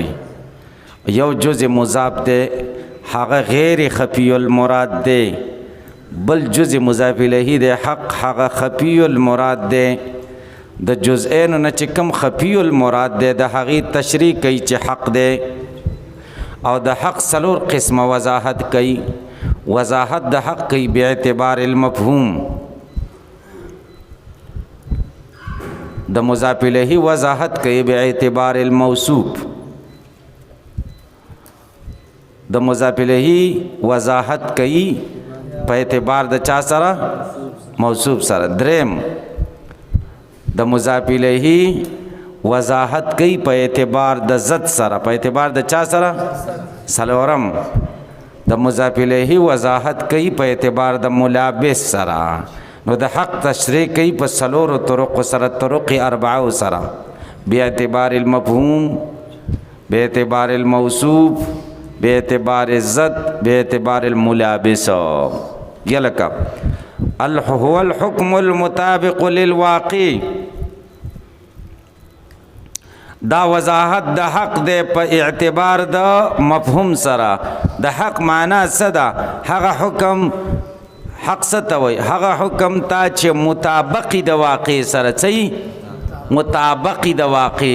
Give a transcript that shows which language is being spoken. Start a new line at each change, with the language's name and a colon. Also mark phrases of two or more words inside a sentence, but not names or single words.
Pashto: یو جزء مضاف دی هغه
Arabic: غیر خفی المراد
Pashto: دی بل جزء
Arabic: مضاف الیه
Pashto: دی حق هغه
Arabic: خفی المراد
Pashto: دی. د جزئین نه چې کوم
Arabic: خفی المراد
Pashto: دی د هغې تشریح کوي چې حق دی او د حق څلور قسمه وضاحت کوي. وضاحت د حق کوي
Arabic: باعتبار المفهوم.
Pashto: د
Arabic: مضاف الیه
Pashto: وضاحت کوي
Arabic: باعتبار الموصوف.
Pashto: د
Arabic: مضاف الیه
Pashto: وضاحت کوي په اعتبار د چا سره؟ موصوف سره. دریم د
Arabic: مضاف الیه
Pashto: وضاحت کوي په اعتبار د ذات سره. په اعتبار د چا سره؟ څلورم د
Arabic: مضاف الیه
Pashto: وضاحت کوي په اعتبار د ملابس سره. نو د حق تشریح کوي په څلورو طرقو سره طرق اربعو سره
Arabic: باعتبار المفهوم باعتبار الموصوف باعتبار الذات باعتبار الملابس. یلکه هو الحکم المطابق للواقع.
Pashto: دا وضاحت د حق دی په اعتبار د مفهوم سره. د حق معنا څه ده؟ هغه حکم حق څه ته وایي؟ هغه حکم ته چې مطابقي د واقع سره. څه مطابقي د واقع؟